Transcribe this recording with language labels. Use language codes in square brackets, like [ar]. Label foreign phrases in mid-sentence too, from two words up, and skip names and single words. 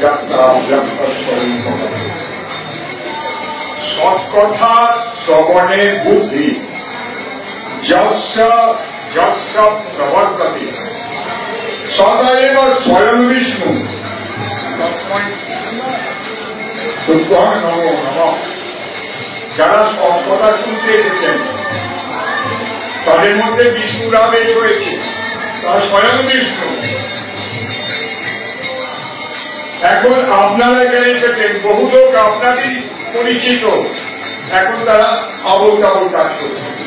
[sa] सत्कथा श्रवणे बुद्धि प्रवर्तते सदैव स्वयं विष्णु नमो नमः। [bn] যারা সৎকথা শুনতে এসেছেন তাদের মধ্যে বিষ্ণুর আবেশ হয়েছে, তারা স্বয়ং বিষ্ণু। এখন আপনারা এখানে এসেছেন, বহু লোক আপনারই পরিচিত, এখন তারা আবল তাবল কাজ করছে।